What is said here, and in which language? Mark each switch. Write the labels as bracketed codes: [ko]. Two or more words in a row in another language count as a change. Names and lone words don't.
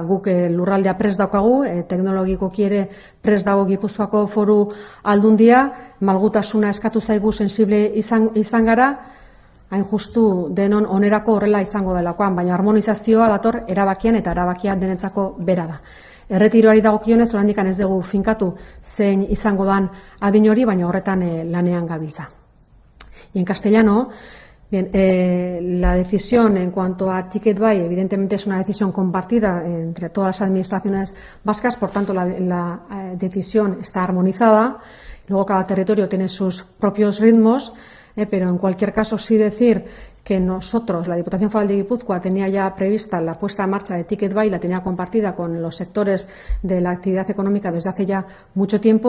[eu] Guk lurraldea prest daukagu, teknologikoki ere prest dago Gipuzkoako Foru Aldundia, malgutasuna eskatu zaigu sensible izan gara, hain justu denon onerako horrela izango delakoan, baina harmonizazioa dator erabakian eta erabakia denentzako bera da. Erretiroari dagokionez, oraindik ez dugu finkatu zein izango dan adin hori, baina horretan lanean gabiltza. [es] Y en castellano, Bien, la decisión en cuanto a Ticketbuy evidentemente es una decisión compartida entre todas las administraciones vascas, por tanto la decisión está armonizada. Luego cada territorio tiene sus propios ritmos, pero en cualquier caso sí decir que nosotros, la Diputación Foral de Guipúzcoa, tenía ya prevista la puesta en marcha de Ticketbuy, la tenía compartida con los sectores de la actividad económica desde hace ya mucho tiempo.